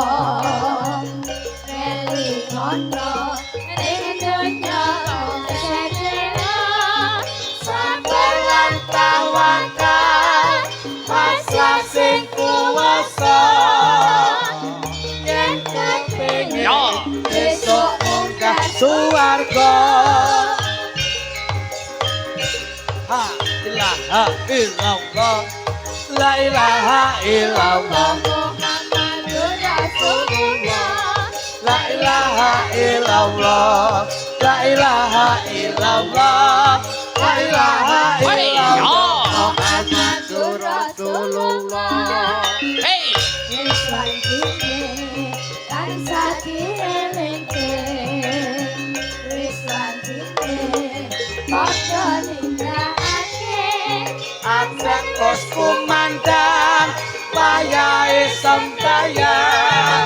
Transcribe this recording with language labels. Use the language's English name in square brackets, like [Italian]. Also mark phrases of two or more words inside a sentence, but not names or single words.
[Javanese] elingono ning donya sedera sabar lan tawakal masa sing kuwasa yen kepengin Yo. besok munggah suwarga. [Arabic] لا إله إلا الله لا إله إلا الله محمد رسول الله لا إله إلا الله لا إله إلا الله لا إله Hey. illallah Yo. محمد رسول الله. Hei. [Javanese] Islam dine tansah dielingke Islam dine padha nindakake Absen kos kumandang wayahe sembahyang